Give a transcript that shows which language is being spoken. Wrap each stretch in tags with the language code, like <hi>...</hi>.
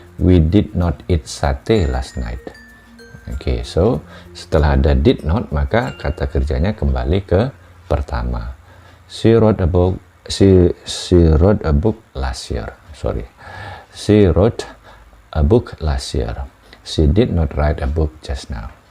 <en>We did not eat sate last night.</en> <id>Oke, so setelah ada did not, maka kata kerjanya kembali ke pertama.</id> <en>She wrote a book. She wrote a book last year. Sorry, she wrote a book last year. She did not write a book just now.</en>